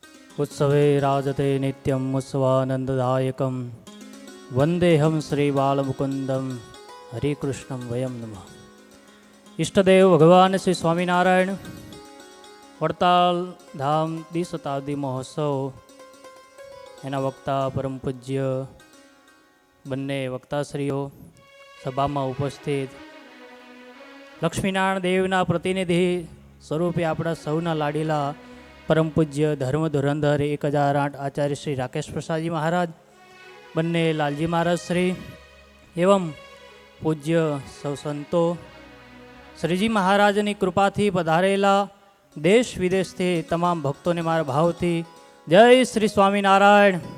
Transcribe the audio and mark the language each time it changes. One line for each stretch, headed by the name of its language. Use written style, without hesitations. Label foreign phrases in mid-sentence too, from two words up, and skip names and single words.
Sanskrit: उत्सवे राजते नित्यम् उत्सवानन्ददायकं वन्देऽहं श्रीबालमुकुन्दं हरिकृष्णं वयं नमः।
Gujarati: ઈષ્ટદેવ ભગવાન શ્રી સ્વામિનારાયણ વડતાલ ધામ દ્વિશતાબ્દી મહોત્સવ એના વક્તા પરમ પૂજ્ય બંને વક્તાશ્રીઓ, સભામાં ઉપસ્થિત લક્ષ્મીનારાયણ દેવના પ્રતિનિધિ સ્વરૂપે આપણા સૌના લાડીલા પરમ પૂજ્ય ધર્મ ધુરંધર 1008 આચાર્ય શ્રી રાકેશ પ્રસાદજી મહારાજ, બંને લાલજી મહારાજ શ્રી એવં પૂજ્ય સૌ સંતો, શ્રીજી મહારાજની કૃપાથી પધારેલા દેશ વિદેશથી તમામ ભક્તોને મારા ભાવથી જય શ્રી સ્વામિનારાયણ.